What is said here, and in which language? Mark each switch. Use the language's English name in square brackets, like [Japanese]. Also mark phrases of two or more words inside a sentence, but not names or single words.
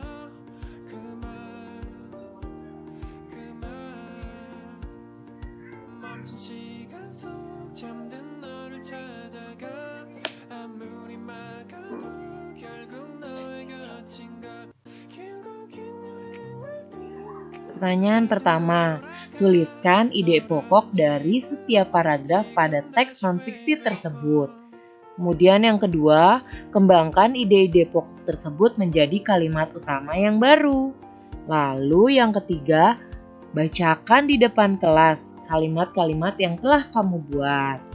[Korean] 그만 멈춘 시간 속 잠든 너를 찾아가 아무리 막아도 결국 너의 곁인가 길고 긴 여행을 끝내. [Indonesian] Pertanyaan pertama, tuliskan ide pokok dari setiap paragraf pada teks non-fiksi tersebut. Kemudian yang kedua, kembangkan ide-ide pokok tersebut menjadi kalimat utama yang baru. Lalu yang ketiga, bacakan di depan kelas kalimat-kalimat yang telah kamu buat.